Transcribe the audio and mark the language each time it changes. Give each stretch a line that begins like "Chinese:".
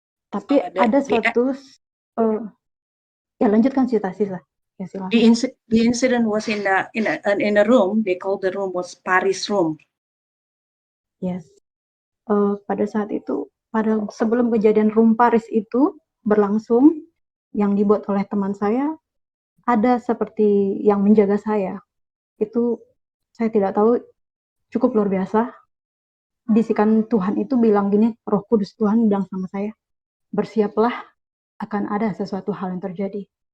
Indonesian: Tapi ada suatu ya lanjutkan cerita Sisa. Ya, silakan.
English: The incident was in a room. They called the room was Paris room. Yes.
Indonesian: Pada saat itu, sebelum kejadian room Paris itu berlangsung, yang dibuat oleh teman saya, ada seperti yang menjaga saya. Itu saya tidak tahu, cukup luar biasa. Bisikan Tuhan itu bilang gini, Roh Kudus Tuhan bilang sama saya, bersiaplah, akan ada sesuatu hal yang terjadi.